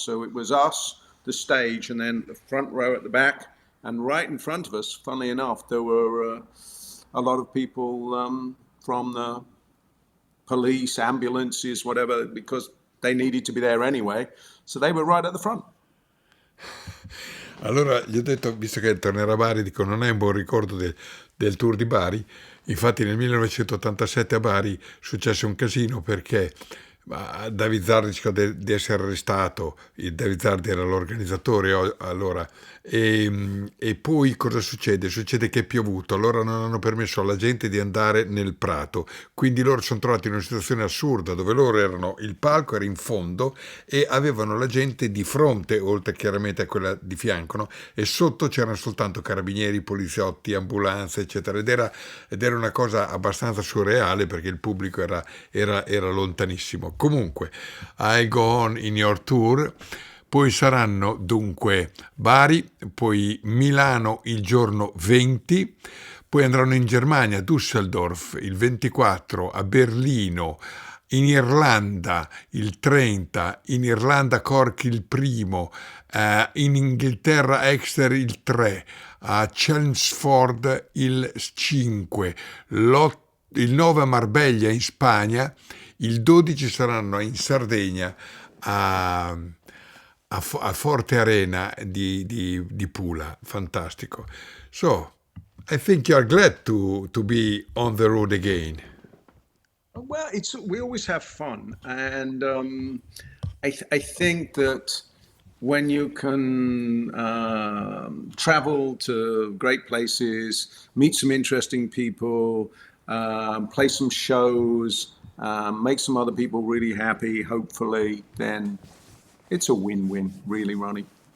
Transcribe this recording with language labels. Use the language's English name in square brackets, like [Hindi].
[English] So it was us, the stage, and then the front row at the back, and right in front of us, funnily enough, there were a lot of people from the police, ambulances, whatever, because they needed to be there anyway. So they were right at the front. [Italian] Allora gli ho detto, visto che tornerà a Bari, dico non è un buon ricordo del tour di Bari. Infatti nel 1987 a Bari successe un casino perché David Zardi cercò di essere arrestato. David Zardi era l'organizzatore allora, e poi cosa succede? Succede che è piovuto, allora non hanno permesso alla gente di andare nel prato, quindi loro sono trovati in una situazione assurda dove loro erano, il palco era in fondo e avevano la gente di fronte, oltre chiaramente a quella di fianco, no? E sotto c'erano soltanto carabinieri, poliziotti, ambulanze, eccetera, ed era una cosa abbastanza surreale perché il pubblico era lontanissimo. Comunque, [English] I go on in your tour. [Italian] Poi saranno dunque Bari, poi Milano il giorno 20, poi andranno in Germania, Düsseldorf il 24, a Berlino, in Irlanda il 30, in Irlanda Cork il 1, in Inghilterra Exeter il 3, a Chelmsford il 5, il 9 a Marbella in Spagna, il 12 saranno in Sardegna a Forte Arena di Pula. Fantastico. [English] So, I think you are glad to be on the road again. Well, we always have fun, and I think that when you can travel to great places, meet some interesting people, play some shows, make some other people really happy, hopefully, then it's a win-win, really, Ronnie.